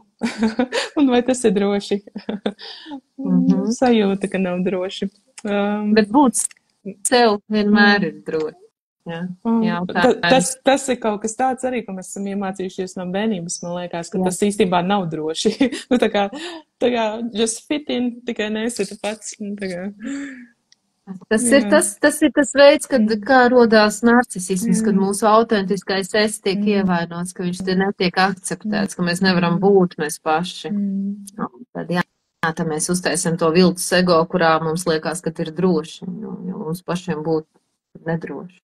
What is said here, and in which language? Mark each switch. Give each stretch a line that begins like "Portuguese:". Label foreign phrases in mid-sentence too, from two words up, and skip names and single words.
Latvian: Un vai tas ir droši? Sajūta, ka nav droši. Bet būt sev vienmēr ir droši. Jā, tas ir kaut kas tāds arī, ko mēs esam iemācījušies no bērnības. Man liekas, ka tas īstenībā nav droši. Tā kā
English: just fit in,
Latvian: tikai neesi tu pats. Tas ir tas veids, kā rodās narcisisms, kad mūsu autentiskais es tiek ievainots, ka viņš te netiek akceptēts, ka mēs nevaram būt mēs paši. Tad tad mēs uztaisam to viltus ego, kurā mums liekas, ka ir droši, jo mums pašiem būt nedroši.